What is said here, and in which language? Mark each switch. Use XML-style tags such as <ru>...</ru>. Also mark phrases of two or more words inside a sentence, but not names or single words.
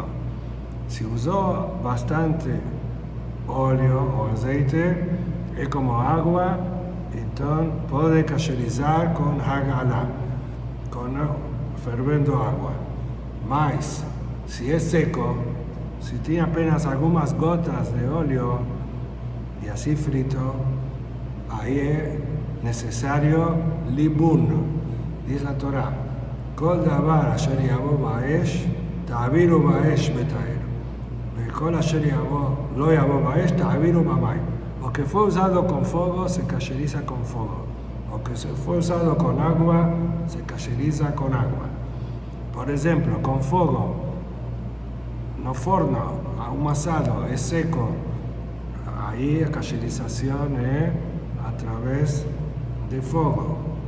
<es>Si usó bastante óleo o aceite, es como agua, entonces puede cacherizar con hagalá, con ferviendo agua. Mas, si es seco, si tiene apenas algunas gotas de óleo y así frito, ahí es necesario libun, dice la Torah.</es> <he>כל דבר אשר יבא באש, תעבירו באש וטהר. כל אשר לא יבא באש, תעבירו במים.</he> <es>Lo que fue usado con fuego se cacheriza con fuego. Lo que se fue usado con agua se cacheriza con agua. Por ejemplo, con fuego,</es> <pt>no forno,</pt> <es>ahumado, es seco. Ahí la cacherización es a través de fuego.</es>